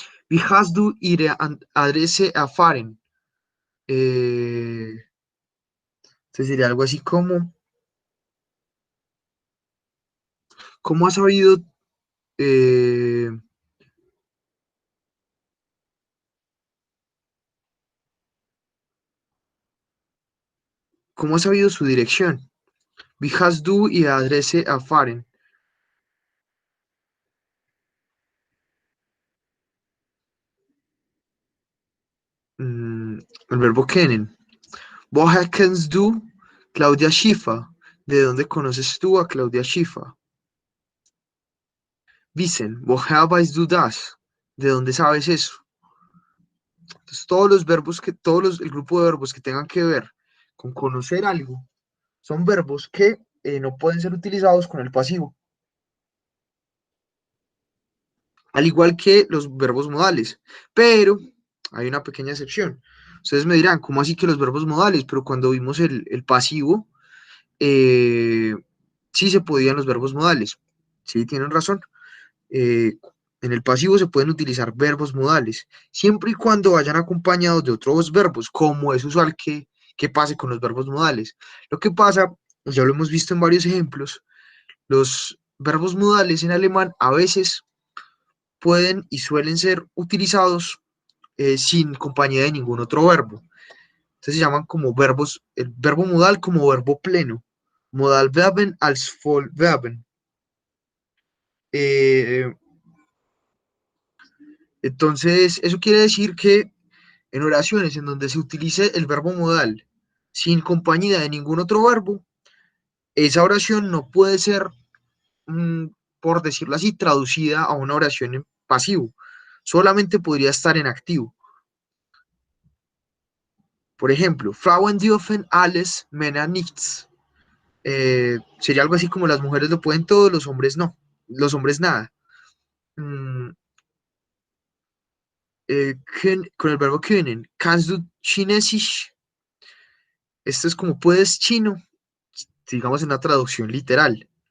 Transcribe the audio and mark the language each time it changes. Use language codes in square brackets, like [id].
[de] Wie hast du ihre Adresse erfahren? [es] Entonces sería algo así como, ¿cómo has sabido, eh, cómo has sabido su dirección? [de] Wie hast du ihre Adresse erfahren? [es] El verbo [de] kennen. Woher kennst du Claudia Schiffer? [es] ¿De dónde conoces tú a Claudia Schiffer? [de] Wissen, woher weißt du das? [es] ¿De dónde sabes eso? Entonces, todos los verbos el grupo de verbos que tengan que ver con conocer algo son verbos que no pueden ser utilizados con el pasivo, al igual que los verbos modales. Pero hay una pequeña excepción. Ustedes me dirán, ¿cómo así que los verbos modales? Pero cuando vimos el pasivo, eh, sí se podían los verbos modales. Sí, tienen razón. eh, en el pasivo se pueden utilizar verbos modales, siempre y cuando vayan acompañados de otros verbos, como es usual que pase con los verbos modales. Lo que pasa, ya lo hemos visto en varios ejemplos, los verbos modales en alemán a veces pueden y suelen ser utilizados sin compañía de ningún otro verbo. Entonces se llaman como verbos, el verbo modal como verbo pleno. [de] Modalverben als Vollverben. [es] Eh, entonces, eso quiere decir que en oraciones en donde se utilice el verbo modal sin compañía de ningún otro verbo, esa oración no puede ser, por decirlo así, traducida a una oración en pasivo. Solamente podría estar en activo. Por ejemplo, [de] Frauen dürfen alles, Männer nichts. [es] Sería algo así como las mujeres lo pueden todo, los hombres no. Los hombres nada. Mm, con el verbo können. [de] Kannst du Chinesisch? [es] Esto es como puedes chino, digamos en una traducción literal.